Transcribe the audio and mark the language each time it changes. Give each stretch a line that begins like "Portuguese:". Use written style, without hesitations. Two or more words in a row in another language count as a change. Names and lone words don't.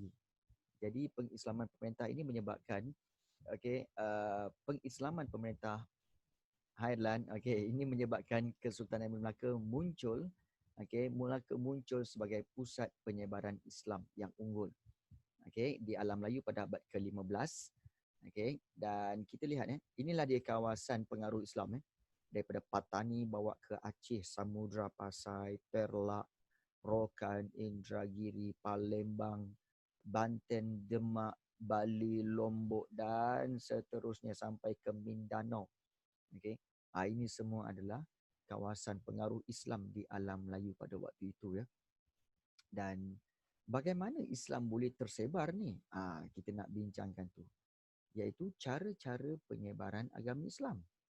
Malay: Jadi pengislaman pemerintah ini menyebabkan pengislaman pemerintah Highland ini menyebabkan Kesultanan Melaka muncul muncul sebagai pusat penyebaran Islam yang unggul di alam Melayu pada abad ke-15. Dan kita lihat inilah dia kawasan pengaruh Islam daripada Patani bawa ke Aceh, Samudra Pasai, Perlak, Rokan, Indragiri, Palembang, Banten, Demak, Bali, Lombok dan seterusnya sampai ke Mindanao. Ini semua adalah kawasan pengaruh Islam di alam Melayu pada waktu itu ya. Dan bagaimana Islam boleh tersebar ni? Kita nak bincangkan tu, iaitu cara-cara penyebaran agama Islam.